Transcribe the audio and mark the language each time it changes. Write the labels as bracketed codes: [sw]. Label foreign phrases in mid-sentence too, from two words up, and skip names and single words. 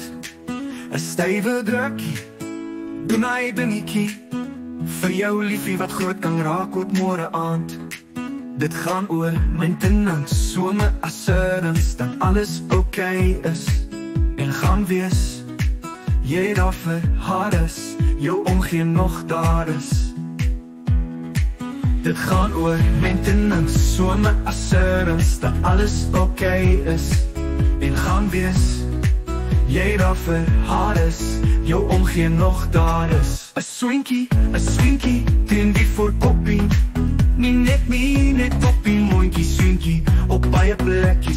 [af] 'n Stywe drukkie, doen hy dingetjie vir jou liefie wat groot kan raak op môre aand. Dit gaan oor maintenance, [en] some assurance [af] dat alles okay is en gaan wees. Jy daar vir haar is, jou omgee nog daar is. Dit gaan oor maintenance, [en] some assurance [af] dat alles okay is en gaan wees. Jy daar vir haar is, jou omgee nog daar is. 'n swinkie teen die voorkoppie. Nie net op die mondjie, swinkie op baie plekkies.